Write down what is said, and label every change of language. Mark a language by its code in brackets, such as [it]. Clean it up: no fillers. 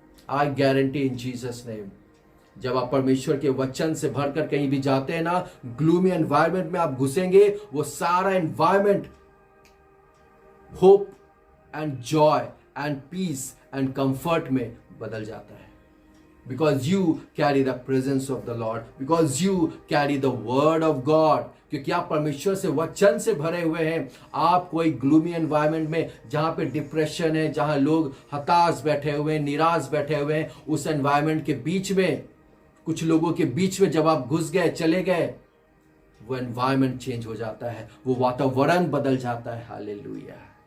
[en] I guarantee in Jesus name. [hi] जब आप परमेश्वर के वचन से भरकर कहीं भी जाते हैं ना, ग्लूमी एनवायरनमेंट में आप घुसेंगे, वो सारा environment [en] hope and joy and peace and comfort [hi] में बदल जाता है। [en] Because you carry the presence of the Lord, because you carry the word of God, [hi] क्योंकि आप परमेश्वर से वचन से भरे हुए हैं। आप कोई ग्लूमी एनवायरनमेंट में, जहां पे डिप्रेशन है, जहां लोग हताश बैठे हुए हैं, निराश बैठे हुए हैं, उस एनवायरनमेंट के बीच में, कुछ लोगों के बीच में जब आप घुस गए, चले गए, वो एनवायरनमेंट चेंज हो जाता है, वो वातावरण बदल जाता है। हालेलुया।